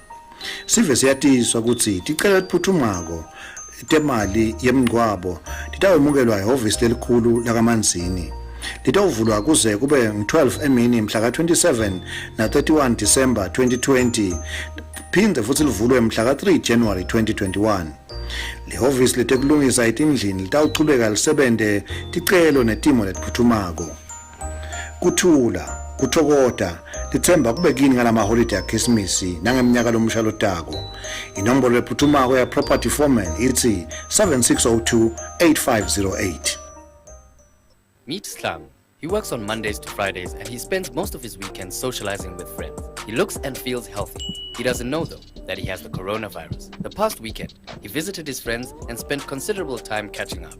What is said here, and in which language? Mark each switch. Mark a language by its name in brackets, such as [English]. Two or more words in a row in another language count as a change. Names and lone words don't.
[Swati] Sive siyatiswa ukuthi ticela liphuthumako temali yemngcwabo titawemukelwa ehhovisi lelikhulu lakaManzini. Litavulwa kuze kube 12 emini mhla ka 27 na 31 December 2020 phinde futhi livulwe mhla ka 3 January 2021. Lehhovisi letekulungisa etindlini litawuchubeka lisebente ticelo netimo letiphuthumako. Kuthula, kuthokoda, lithemba kube kini ngalama holiday Christmas nangemnyaka lomusha lotako. Inombolo lephuthumako ya [English] property foreman [Swati] ithi 7602-8508. [English] Meet Slang. He works on Mondays to Fridays and he spends most of his weekends socializing with friends. He looks and feels healthy. He doesn't know, though, that he has the coronavirus. The past weekend, he visited his friends and spent considerable time catching up.